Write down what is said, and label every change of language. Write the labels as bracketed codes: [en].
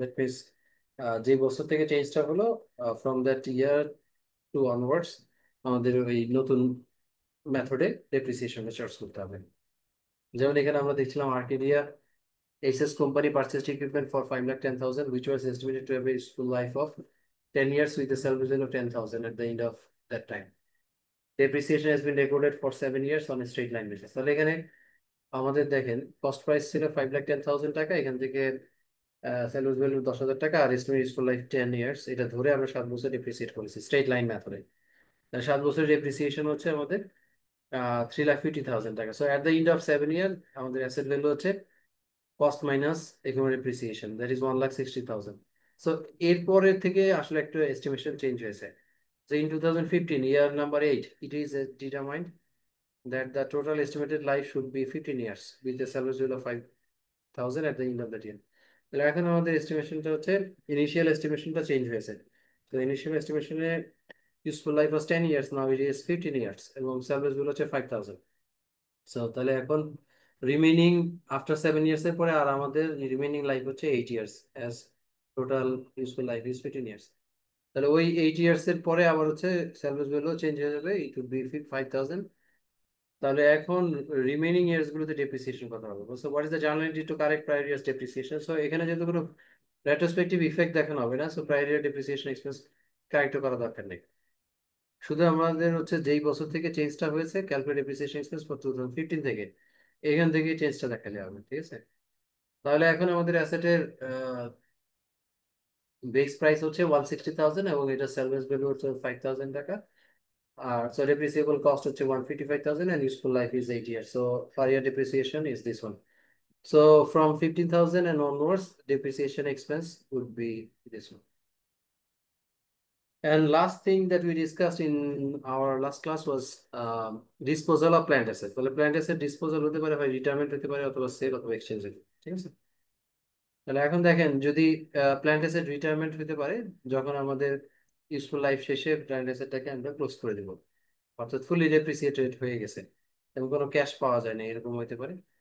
[bn] That means যে বছর থেকে চেঞ্জটা হলো [en] from that year to onwards [bn] আমাদের ওই নতুন মেথডে ডেপ্রিসিয়েশন চার্জ করতে হবে। যেমন এখানে আমরা দেখছিলাম Arcadia access company purchased equipment for 5,10,000 [en] which was estimated to have a useful life of 10 years with a salvage value of 10,000 at the end of that time. Depreciation has been recorded for 7 years on a straight line basis. [bn] তাহলে এখানে আমাদের দেখেন cost price ছিল 5,10,000 টাকা, এখান থেকে salvage value 10,000 টাকা, আর estimated useful life 10 years, এটা ধরে আমরা 7 বছর ডেপ্রিসিয়েট করেছি স্ট্রেট লাইন মেথডে। 7 বছর ডেপ্রিসিয়েশন হচ্ছে আমাদের 3,50,000 টাকা। [en] so at the end of 7 year [bn] আমাদের অ্যাসেট ভ্যালু হচ্ছে cost minus একুমুলেটেড depreciation, that is 1,60,000। So এরপরের থেকে আসলে একটা এস্টিমেশন চেঞ্জ হয়েছে। [en] So in 2015, year number 8, it is determined that the total estimated life should be 15 years with a salvage value of 5,000 at the end of that year. [bn] তাহলে এখন আমাদের এস্টিমেশনটা হচ্ছে initial এস্টিমেশনটা change হয়েছে। তো initial এস্টিমেশনে useful life was 10 years, [en] now it is 15 years, [bn] এবং service value হচ্ছে 5,000। So তাহলে এখন রিমেইনিং আফটার 7 ইয়ার্স এর পরে আর আমাদের রিমেইনিং লাইফ হচ্ছে 8 years, [en] As total useful life is 15 years. [bn] তাহলে ওই 8 ইয়ার্স এর পরে আবার হচ্ছে সার্ভিস ভ্যালু চেঞ্জ হয়ে যাবে, [en] It would be 5,000। [bn] তাহলে এখন রিমেইনিং ইয়ার্স গুলোতে ডেপ্রিসিয়েশন কথা হবে। [en] So what is the journal entry to correct prior years depreciation? [bn] So এখানে যেহেতু কোনো রেট্রোস্পেক্টিভ ইফেক্ট দেখানো হবে না, সো প্রায়র ইয়ার ডেপ্রিসিয়েশন এক্সপেন্স কারেক্ট করা দরকার নেই। শুধু আমাদের হচ্ছে যেই বছর থেকে চেঞ্জটা হয়েছে [en] calculate depreciation expense for 2015 [bn] থেকে, এখান থেকে চেঞ্জটা দেখালে হবে। ঠিক আছে, তাহলে এখন আমাদের অ্যাসেটের বেস প্রাইস হচ্ছে 160,000 এবং এটা সেলভেজ ভ্যালু হচ্ছে 5,000 টাকা। [en] So depreciable cost হচ্ছে 155,000 and useful life is 8 years. So per year depreciation is this one. So from 15,000 and onwards, depreciation expense would be this one. And last thing that we discussed in our last class was disposal of plant assets. [bn] তাহলে plant asset disposal হতে পারে, হয় retirement হতে পারে, অথবা sell অথবা exchange হতে পারে। ঠিক আছে, তাহলে এখন দেখেন, যদি প্ল্যান্ট অ্যাসেট রিটায়ারমেন্ট হতে পারে যখন আমাদের ইউজফুল লাইফ শেষে প্ল্যান্ট অ্যাসেটটাকে আমরা ক্লোজ করে দিব, অর্থাৎ ফুলি ডেপ্রিসিয়েটেড হয়ে গেছে এবং কোনো ক্যাশ পাওয়া যায় না, এরকম হতে পারে।